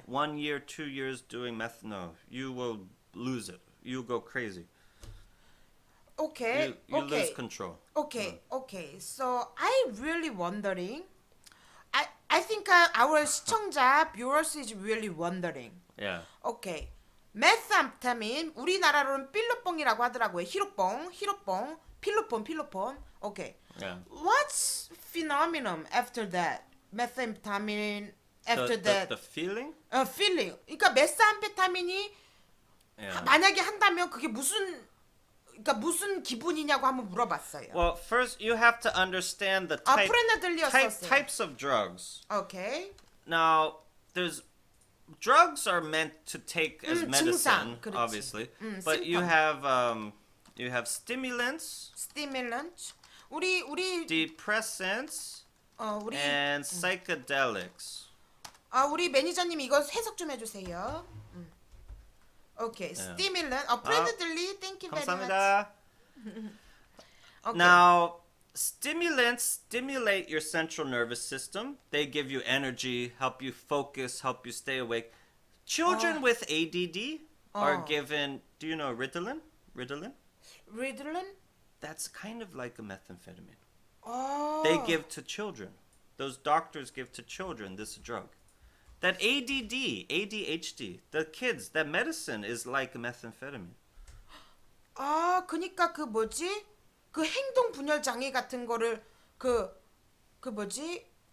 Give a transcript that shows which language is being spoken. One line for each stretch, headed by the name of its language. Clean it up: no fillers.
English: 1 year, 2 years doing meth, no, you will lose it. You'll go crazy. Okay. You okay. lose control. Okay. Okay. So I really wondering. I think our 시청자 viewers is really wondering. Yeah. Okay.
Korean: 메스암페타민 우리나라로는 필로뽕이라고 하더라고요. 히로뽕, 필로폰. Okay.
English: Yeah. What's phenomenon after that? methamphetamine after that. The feeling? feeling.
Korean: 그러니까 메스암페타민이
English: Yeah.
Korean: 만약에 한다면 그게 무슨 기분이냐고 한번 물어봤어요.
English: Well, first you have to understand the types of drugs. Okay. Now, drugs are meant to take as medicine,
Korean: 증상, 그렇지.
English: obviously. But you symptom. have stimulants, Stimulant. 우리 depressants,
Korean: 우리
English: and psychedelics.
Korean: 우리 매니저님 이거 해석 좀 해주세요.
English: Okay, stimulant. Friendly, thank you very much.
Korean: 감사합니다.
English: Okay. Now, stimulants stimulate your central nervous system. They give you energy, help you focus, help you stay awake. Children with ADD are given, do you know Ritalin? Ritalin? That's kind of like a methamphetamine.
Korean: 아.
English: They give to children. Those doctors give to children this drug. That ADD, ADHD, the kids, that medicine is like methamphetamine.
Korean: 아, 그니까 그 뭐지? 그 행동 분열 장애 같은 거를 그 뭐지?